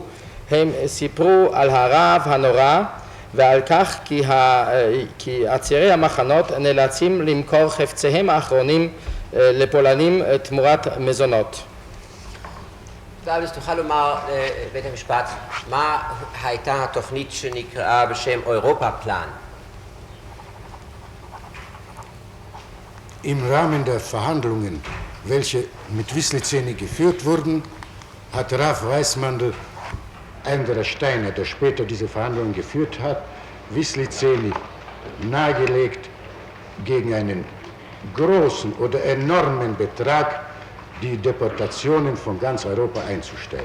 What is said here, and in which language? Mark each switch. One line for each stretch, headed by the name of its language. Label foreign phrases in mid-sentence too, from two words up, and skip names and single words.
Hebrew: הם סיפרו על הרעב הנורא ועל כך כי עצירי המחנות נאלצים למכור חפציהם האחרונים לפולנים תמורת מזונות. אז תוכל לומר לבית המשפט, מה הייתה התוכנית שנקראה בשם אירופה פלן?
German: Im Rahmen der Verhandlungen, welche mit Wislicenny geführt wurden, hat Raf Weissmandl, einer der Steiner, der später diese Verhandlungen geführt hat, Wislicenny nahegelegt, gegen einen großen oder enormen Betrag die Deportationen von ganz Europa einzustellen.